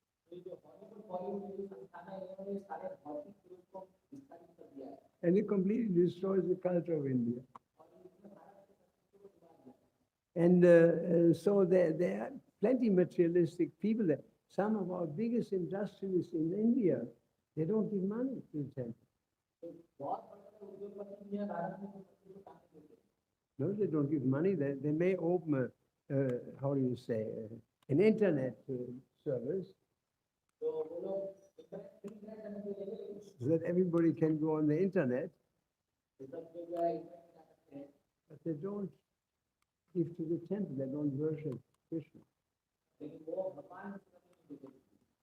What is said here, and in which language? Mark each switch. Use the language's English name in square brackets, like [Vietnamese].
[Hindi] जो हॉलीवुड बॉलीवुड की संस्थान है इन्होंने सारे भौतिक रूप को विस्तारित कर दिया है [English] And it completely destroys the culture of India. [Hindi] और इसने भारत की संस्कृति को डुबा दिया [English] And so there are plenty materialistic people there. Some of our biggest industrialists in India, they don't give money to the temple. [Hindi] तो बहुत बड़े उद्योगपति भी हैं भारत में जो मंदिर को काम देते हैं [English] No, they don't give money. They may open how do you say, an internet service [Hindi] तो वो लोग इंटरनेट करने के लिए [English] so that everybody can go on the internet, [Hindi] सब जो है इंटरनेट कर सकते हैं [English] but they don't give to the temple. They don't worship Krishna. [Hindi] लेकिन वो भगवान की तरफ नहीं देते